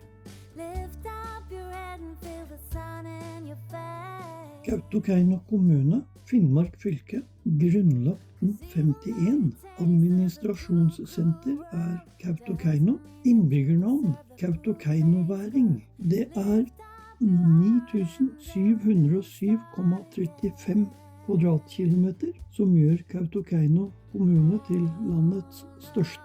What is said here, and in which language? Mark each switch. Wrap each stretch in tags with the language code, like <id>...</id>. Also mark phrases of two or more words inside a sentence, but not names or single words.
<en>Lift up your head and feel the sun in your face.</en> <no>Kautokeino kommune, Finnmark fylke, grunnlagt 1951. Administrasjonssenter er Kautokeino. Innbyggernavn Kautokeiноværing. Det er 9707,35 kvadratkilometer, som gjør Kautokeino kommune til landets største.</no>